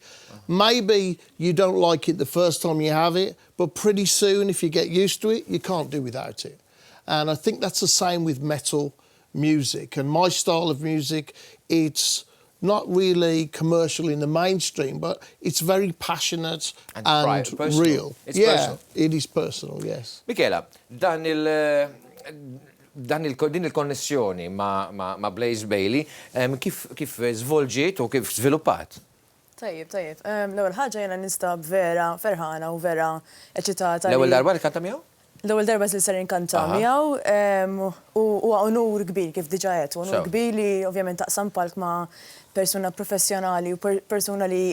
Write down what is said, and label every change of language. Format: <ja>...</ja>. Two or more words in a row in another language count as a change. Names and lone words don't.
<en>Maybe you don't like it the first time you have it, but pretty soon, if you get used to it, you can't do without it. And I think that's the same with metal music. And my style of music, it's not really commercial in the mainstream, but it's very passionate and real. It's personal. It is personal, yes.</en> <mt>Michela, din il-konnessjoni ma' Blaze Bailey, kif żvolġiet u kif żviluppat? Tajjeb. L-ewwel ħaġa jiena nistab vera ferħana u vera eċitata. L-ewwel darba li kanta miegħu? L-ewwel darba li ser inkanta miegħu u onur kbir kif diġà qed, onur kbir li ovvjament taqsam palk ma' persuna professjonali u persuna li</mt>